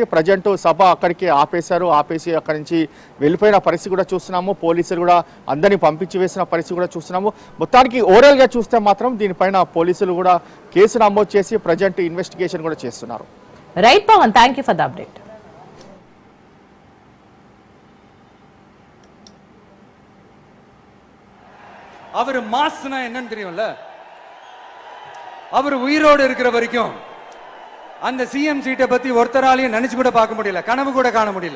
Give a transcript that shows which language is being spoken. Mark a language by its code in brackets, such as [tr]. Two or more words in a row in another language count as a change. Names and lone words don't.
[te] ప్రజెంట్ సభ అక్కడికి ఆపేసి అక్కడి నుంచి వెళ్ళిపోయిన పరిస్థితి కూడా చూస్తున్నాము. పోలీసులు కూడా అందరినీ పంపించి వేసిన పరిస్థితి కూడా చూస్తున్నాము. మొత్తానికి ఓవరాల్ గా చూస్తే మాత్రం దీనిపైన పోలీసులు కూడా కేసు నమోదు చేసి ప్రజెంట్ ఇన్వెస్టిగేషన్ కూడా చేస్తున్నారు. [en] Right Pavan, thank you for the update. [ta] அவர் மாஸ்னா என்னன்னு தெரியும்ல, அவர் உயிரோடு இருக்கிற வரைக்கும் அந்த சிஎம் சீட்டை பத்தி ஒருத்தராலையும் நினைச்சு கூட பார்க்க முடியல, கனவு கூட காண முடியல.